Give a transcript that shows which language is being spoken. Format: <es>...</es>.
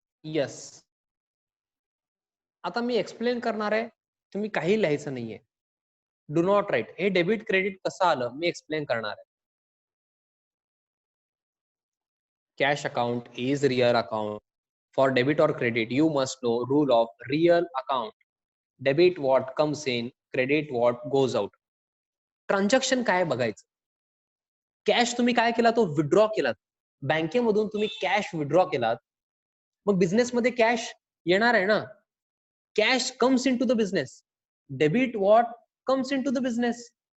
<en>Yes.</en> <mr>आता मी explain करणार आहे, तुम्ही काही लिहायचं नाहीये.</mr> <en>Do not write.</en> <mr>हे डेबिट क्रेडिट कसं आलं मी एक्सप्लेन करणार आहे.</mr> <en>Cash account is real account. For debit और credit you must know rule of real account. Debit what comes in, credit what goes out.</en> <mr>Transaction काय बघायचं. कॅश तुम्ही काय केला, तो विड्रॉ केलात. बँकेमधून तुम्ही कॅश विड्रॉ केलात, मग बिझनेसमध्ये कॅश येणार आहे ना.</mr> <en>Cash comes in to the business. Debit what comes in to the business.</en>